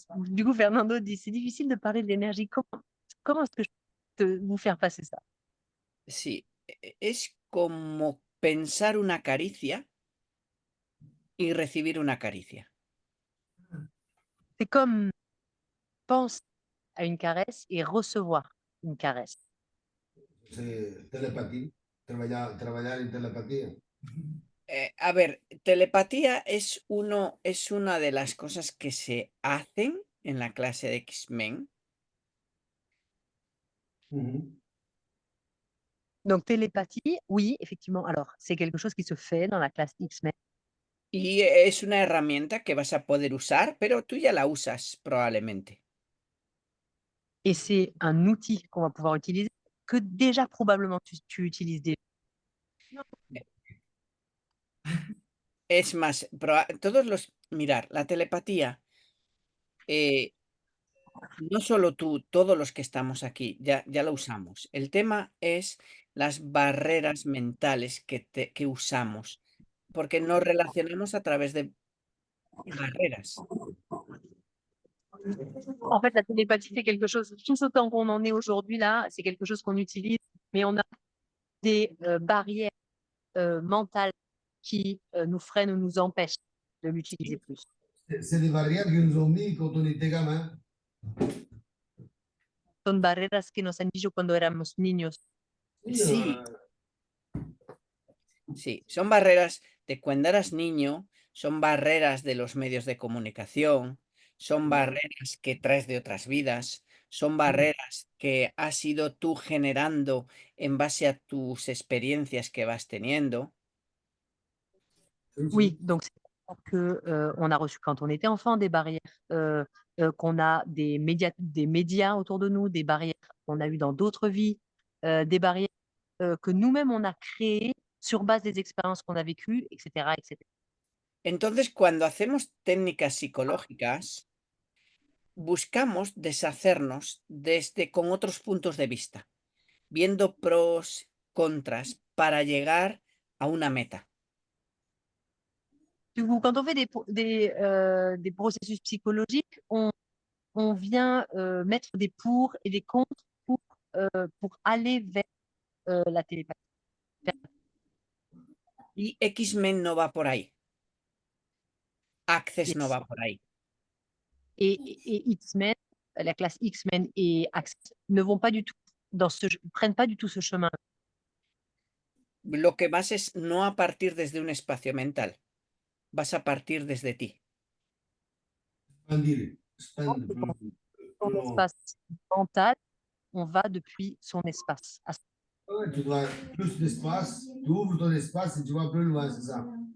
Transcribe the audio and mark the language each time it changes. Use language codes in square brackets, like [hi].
[fr] Du coup, Fernando dit, c'est difficile de parler de l'énergie. Comment est-ce que je peux vous faire passer ça? [es] Sí, es como pensar una caricia y recibir una caricia. [fr] C'est comme penser à une caresse et recevoir une caresse. [es] Sí, telepatía, trabajar en telepatía. A ver, telepatía es una de las cosas que se hacen en la clase de X-Men. [fr] Donc, télépathie, oui, effectivement. Alors, c'est quelque chose qui se fait dans la classe X-Men. [es] Y es una herramienta que vas a poder usar, pero tú ya la usas probablemente. [fr] Et c'est un outil qu'on va pouvoir utiliser que déjà probablement tu utilises déjà. [es] Es más, mirar, la telepatía, no solo tú, todos los que estamos aquí, ya lo usamos. El tema es las barreras mentales que usamos, porque nos relacionamos a través de barreras. [fr] En fait, la télépathie, c'est quelque chose, tout autant qu'on en est aujourd'hui là, c'est quelque chose qu'on utilise, mais on a des barrières mentales qui nous freinent ou nous empêchent de l'utiliser plus. C'est des barrières que nous ont mis quand on était gamin. [es] Son barreras que nos han dicho cuando éramos niños. Sí. Sí, son barreras de cuando eras niño, son barreras de los medios de comunicación, son barreras que traes de otras vidas, son barreras que has ido tú generando en base a tus experiencias que vas teniendo. [fr] Oui, donc c'est que on a reçu quand on était enfant des barrières qu'on a des médias autour de nous, des barrières qu'on a eues dans d'autres vies, des barrières que nous-mêmes on a créées sur base des expériences qu'on a vécues, etc., etc. [es] Entonces, cuando hacemos técnicas psicológicas, buscamos deshacernos con otros puntos de vista, viendo pros, contras, para llegar a una meta. [fr] Du coup, quand on fait des processus psychologiques, on vient mettre des pour et des contre pour aller vers la télépathie. [es] Y X-Men no va por ahí. Access no [en] Yes. [es] va por ahí. [fr] Et X-Men, la classe X-Men et Access ne vont pas du tout prennent pas du tout ce chemin. [es] Lo que vas es no a partir desde un espacio mental, vas a partir desde ti. Expandir, expandir. [fr] Son espace mental, on va depuis son espace. Tu dois plus d'espace, tu ouvres ton espace et tu vas plus loin, c'est ça.